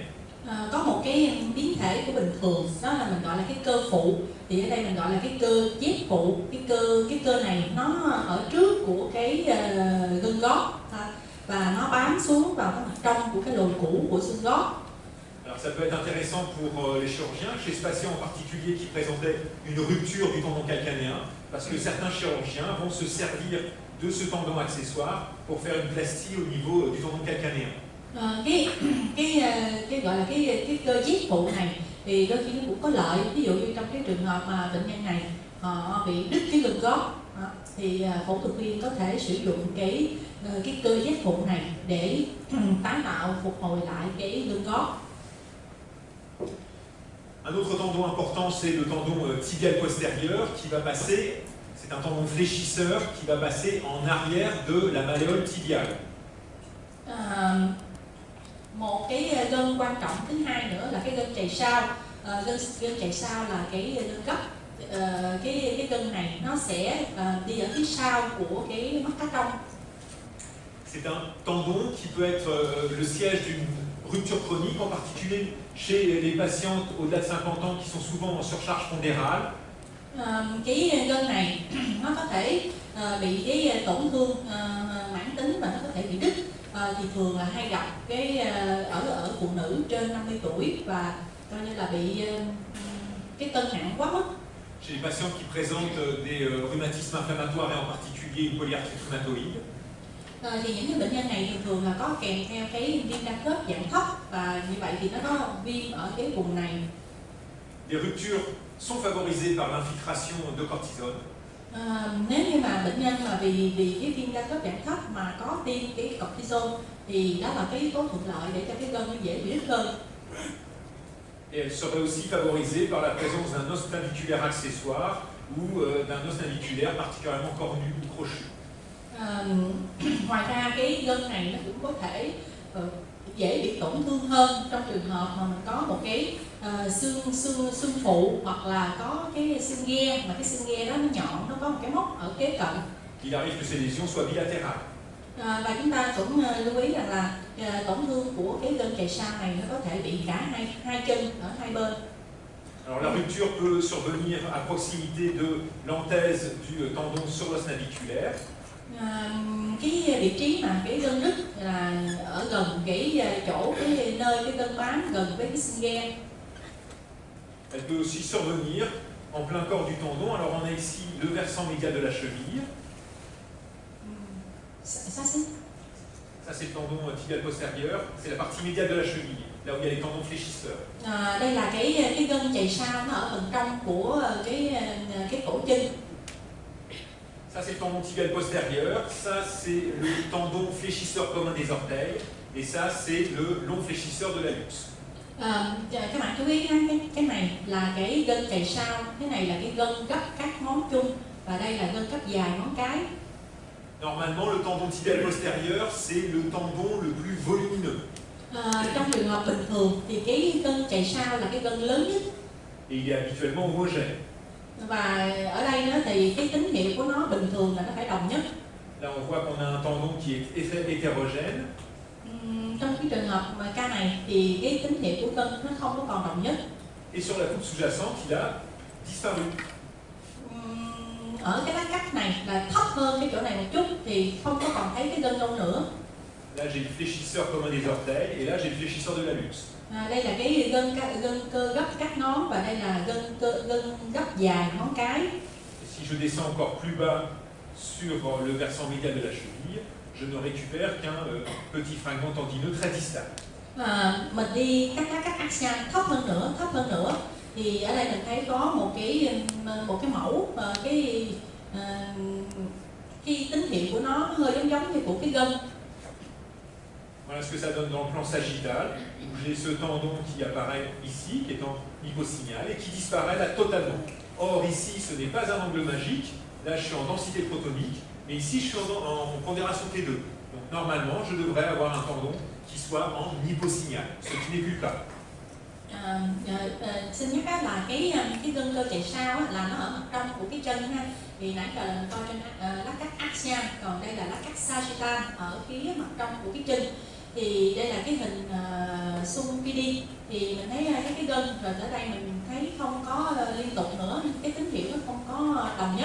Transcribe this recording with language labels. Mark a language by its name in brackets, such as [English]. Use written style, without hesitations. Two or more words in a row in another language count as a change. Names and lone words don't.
[Vietnamese] Có một cái biến thể của bình thường, đó là mình gọi là cái cơ phụ, thì ở đây mình gọi là cái cơ chép phụ. Cái cơ này nó ở trước của cái gân gót và nó bám xuống vào cái mặt trong của cái lồi cũ của xương gót. [French] Alors Alors, ça peut être intéressant pour les chirurgiens, chez ce patient en particulier qui présentait une rupture du tendon calcanéen, parce que certains chirurgiens vont se servir de ce tendon accessoire pour faire une plastie au niveau du tendon calcanéen. [Vietnamese] Cái gọi là cái cơ giết phụ này thì đôi khi nó cũng có lợi. Ví dụ như trong cái trường hợp mà bệnh nhân này họ bị đứt cái gân gót thì phẫu thuật viên có thể sử dụng cái cơ giáp phụ này để tái tạo phục hồi lại cái gân gót. [French] Un autre tendon important, c'est le tendon tibial postérieur qui va passer, c'est un tendon fléchisseur qui va passer en arrière de la malléole tibiale. [Vietnamese] Một cái gân quan trọng thứ hai nữa là cái gân chày sau. Gân chày sau là cái gân gấp. Cái gân này nó sẽ đi ở phía sau của cái mắt cá trông. [French] C'est un tendon qui peut être le siège d'une rupture chronique, en particulier chez les patientes au-delà de 50 ans qui sont souvent en surcharge pondérale. [Vietnamese] Cái gân này nó có thể bị cái tổn thương mãn tính và nó có thể bị đứt. Thì thường là hay gặp cái ở phụ nữ trên 50 tuổi và coi như là bị cái cân nặng quá mức. [French] Chez les patients qui présentent des rhumatismes inflammatoires et en particulier une polyarthrite rhumatoïde. [Vietnamese] Thì những cái bệnh nhân này thường là có kèm theo cái viêm đa khớp dạng thấp và như vậy thì nó có viêm ở cái vùng này. [French] Les ruptures sont favorisées par l'infiltration de cortisone. [Vietnamese] Nếu như mà bệnh nhân mà vì cái viêm đa khớp dạng thấp mà có tiêm cái cortisone thì đó là cái yếu tố thuận lợi để cho cái gân nó dễ bị đứt hơn. [French] Et elle serait aussi favorisée par la présence d'un os claviculaire accessoire ou d'un os naviculaire particulièrement cornu ou crochu. [Vietnamese] Ngoài ra cái gân này nó cũng có thể dễ bị tổn thương hơn trong trường hợp mà mình có một cái xương phụ hoặc là có cái xương ghe mà cái xương ghe đó nó nhọn, nó có một cái móc ở kế cận. [French] Il arrive que ces lésions soient bilatérales. [Vietnamese] Và chúng ta cũng lưu ý rằng là tổn thương của cái gân chày sau này nó có thể bị cả hai chân ở hai bên. [French] Alors la rupture peut survenir à proximité de l'anthèse du tendon sur l'os naviculaire. Cái vị trí mà cái gân đứt là ở gần cái chỗ cái nơi cái gân bám gần với cái xương ghe. Elle peut aussi survenir en plein corps du tendon. Alors on a ici le versant médial de la cheville. Ça c'est le tendon tibial postérieur, c'est la partie médiale de la cheville, là où il y a les tendons fléchisseurs. [Vietnamese] Đây là cái gân chày sau nó ở phần trong của cái cổ chân. [French] Ça c'est le tendon tibial postérieur, ça c'est le tendon fléchisseur commun des orteils, et ça c'est le long fléchisseur de l'hallux. [Vietnamese] Các bạn chú ý cái này là cái gân chày sau, cái này là cái gân gấp các ngón chung và đây là gân gấp dài ngón cái. [French] Normalement, le tendon tibial postérieur, c'est le tendon le plus volumineux. [Vietnamese] Trong trường hợp bình thường thì cái gân chày sau là cái gân lớn nhất. [French] Et il est habituellement homogène. [Vietnamese] Và ở đây đó thì cái tín hiệu của nó bình thường là nó phải đồng nhất. [French] Là on voit qu'on a un tendon qui est hétérogène. [Vietnamese] Trong cái trường hợp mà ca này thì cái tín hiệu của gân nó không có còn đồng nhất. [French] Et sur la coupe sous-jacente, il a disparu. [Vietnamese] Ở cái lát cắt này là thấp hơn cái chỗ này một chút thì không có còn thấy cái gân đâu nữa. [French] Là j'ai le fléchisseur commun des orteils et là j'ai le fléchisseur de l'hallux. [Vietnamese] Đây là cái gân cơ gấp các ngón và đây là gân gấp dài ngón cái. [French] Et si je descends encore plus bas sur le versant médial de la cheville, je ne récupère qu'un petit fragment tendineux très distal. [Vietnamese] Mình đi các axial thấp hơn nữa thì ở đây mình thấy có một cái mẫu cái tín hiệu của nó hơi giống như của cái gân. [French] Voilà ce que ça donne dans le plan sagittal, où j'ai ce tendon qui apparaît ici, qui est en hyposignal, et qui disparaît là totalement. Or ici, ce n'est pas un angle magique, là je suis en densité protonique, mais ici je suis en pondération T2. Donc normalement, je devrais avoir un tendon qui soit en hyposignal, ce qui n'est plus le cas. [Vietnamese] Xin nhắc là cái gân cơ chày sau là nó ở mặt trong của cái chân ha. Thì nãy giờ mình coi trên lát cắt axial, còn đây là lát cắt sagittal ở phía mặt trong của cái chân. Thì đây là cái hình xung PD thì mình thấy cái gân rồi ở đây mình thấy không có liên tục nữa, cái tín hiệu nó không có đồng nhất.